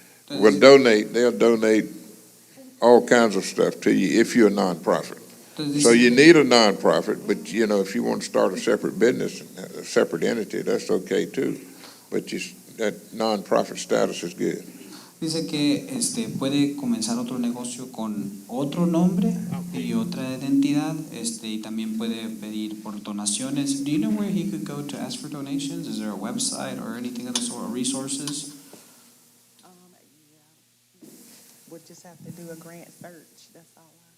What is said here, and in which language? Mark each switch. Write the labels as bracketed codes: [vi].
[en] Yeah. They'll donate all kinds of stuff to you if you're a nonprofit. So you need a nonprofit, but if you want to start a separate business, a separate entity, that's okay too. But that nonprofit status is good. [es] Dice que puede comenzar otro negocio con otro nombre y otra identidad, y también puede pedir por donaciones. [en] Do you know where he could go to ask for donations? Is there a website or anything of the sort, or resources? We'll just have to do a grant search, that's all.